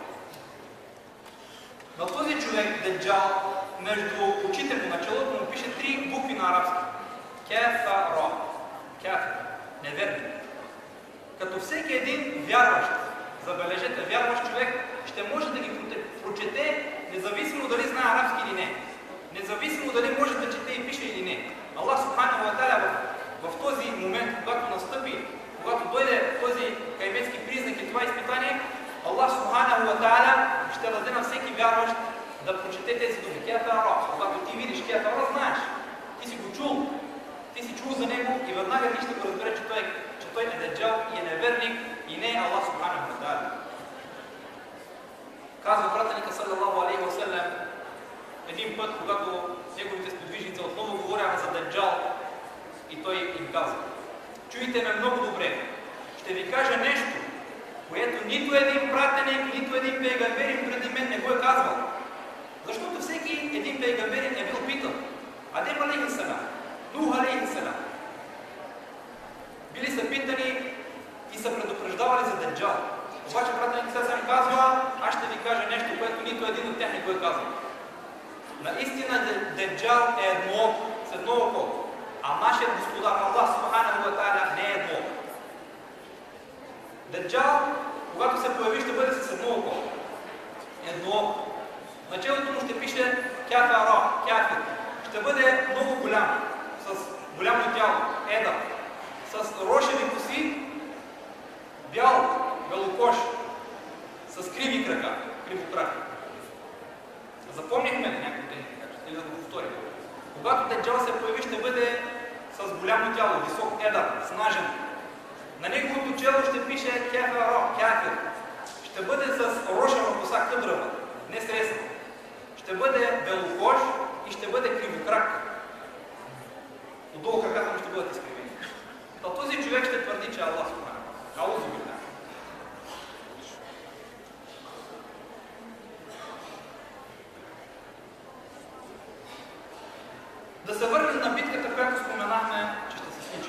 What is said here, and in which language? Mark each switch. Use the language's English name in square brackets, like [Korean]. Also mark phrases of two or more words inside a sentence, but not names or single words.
[Bulgarian] На този човек, Даджал, между очите му, на челото му пише 3 букви на арабски. [Arabic] ك-ف-ر. كافر. [Bulgarian] Неверни. Като всеки един вярващ, забележете, вярващ човек, ще може да ги прочете, независимо дали знае арабски или не. Независимо дали може да чете и пише или не. [Arabic] الله سبحانه وتعالى [Bulgarian] в този момент, когато настъпи, когато дойде този кайметски признак и това изпитание, [Arabic] الله سبحانه وتعالى [Bulgarian] ще даде на всеки вярващ да прочете тези думи. Кафа-ра. Когато ти видиш кафа-ра, знаеш. Ти си го чул. Ти си чул за него и веднага ти ще го разбере, че той е Даджал и е неверник и не е [Arabic] الله سبحانه وتعالى. [Bulgarian] Казва пратеника [Arabic] صلى الله عليه وسلم [Bulgarian] един път, когато неговите сподвижници отново говоряха за Даджал и той им казва: чуйте ме много добре, ще ви кажа нещо, което нито един пратеник, нито един пейгамберин преди мен не го е казвал. Защото всеки един пейгамберин е бил питан. Адем [Arabic] عليه السلام, [Bulgarian] Нух [Arabic] عليه السلام. [Bulgarian] Били са питани и са предупреждавали за Даджал. Обаче пратеник сега ми казва: аз ще ви кажа нещо, което нито един от тях не го е казал. Наистина Даджал е едно с едно око, а нашият Господар [Arabic] الله سبحانه وتعالى [Bulgarian] не е едно. Даджал, когато се появи, ще бъде с едно око. Едно око. В началото му ще пише [Arabic] كفر، كافر. [Bulgarian] Ще бъде много голям, с голямо тяло, едър, с рошеви коси, бял, белокож, с криви крака, кривокраки. Запомнихме ли някои техники, или да го повторим? Когато Даджал се появи, ще бъде с голямо тяло, висок едър, снажен. На неговото чело ще пише [Arabic] كفر، كافر. [Bulgarian] Ще бъде с рошева коса, къдрава, не срезана. Ще бъде белокож и ще бъде кривокрак. Отдолу краката му ще бъдат изкривени. Този човек ще твърди, че [Arabic] الله سبحانه. أعوذ بالله. [Bulgarian] Да се върнем на битката, която споменахме, че ще се случи.